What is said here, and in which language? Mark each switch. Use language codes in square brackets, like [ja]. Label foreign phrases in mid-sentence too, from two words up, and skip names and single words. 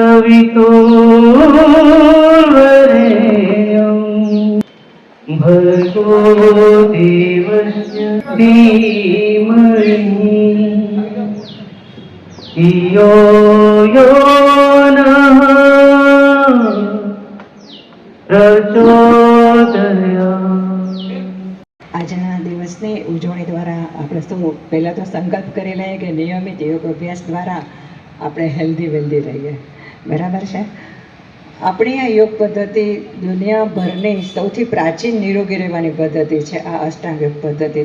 [sa] वितो भर्गो देवस्य धीमहि धियो यो नः प्रचोदयात्। [gu] આજના દિવસની ઉજવણી દ્વારા આપણે સૌ પહેલાં તો સંકલ્પ કરી લઈએ કે નિયમિત યોગ અભ્યાસ દ્વારા આપણે [en] healthy wealthy [gu] રહીએ, બરાબર છે? આપણી આ યોગ પદ્ધતિ દુનિયાભરની સૌથી પ્રાચીન નિરોગી રહેવાની પદ્ધતિ છે, આ અષ્ટાંગ યોગ પદ્ધતિ.